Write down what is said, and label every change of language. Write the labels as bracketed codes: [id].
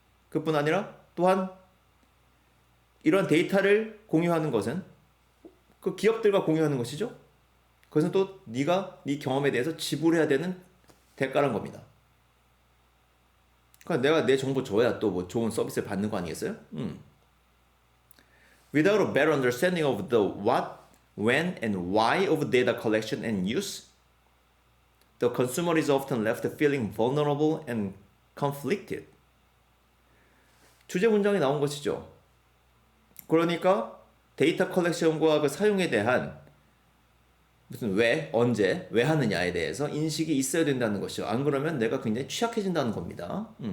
[ko] 그뿐 아니라 또한 이런 데이터를 공유하는 것은 그 기업들과 공유하는 것이죠. 그것은 또 네가 네 경험에 대해서 지불해야 되는 대가란 겁니다. 그러니까 내가 내 정보 줘야 또 뭐 좋은 서비스를 받는 거 아니겠어요? [en] Without a better understanding of the what, when, and why of data collection and use, the consumer is often left feeling vulnerable and conflicted. [ko] 주제 문장이 나온 것이죠. 그러니까 데이터 컬렉션과 그 사용에 대한 무슨 왜, 언제, 왜 하느냐에 대해서 인식이 있어야 된다는 것이죠. 안 그러면 내가 굉장히 취약해진다는 겁니다.